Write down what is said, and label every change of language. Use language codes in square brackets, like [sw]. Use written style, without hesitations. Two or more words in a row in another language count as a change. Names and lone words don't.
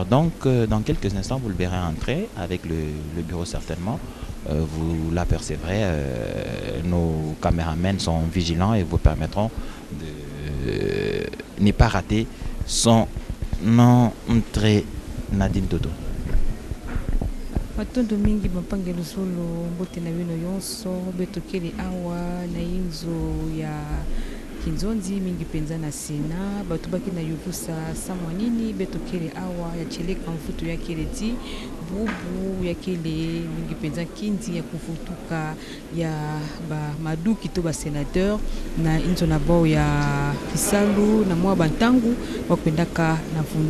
[fr] Donc, dans quelques instants, vous le verrez entrer avec le bureau certainement. Vous l'apercevrez. Nos caméramens sont vigilants et vous permettront de ne pas rater son entrée. Nadine Dodo. [ktu] Matondo mingi mapangelo solo mbote na wino yonso betokele awa na inzo ya kinzonzi mingi penza na Sena batu baki na yuvusa samwanini betokele awa ya cheleka mfutu ya keleti bubu ya kele mingi penza kinzi ya kufutuka ya ba maduki to ba senateur na inzo na bao ya Kisalu na mwa bantangu wakwendaka na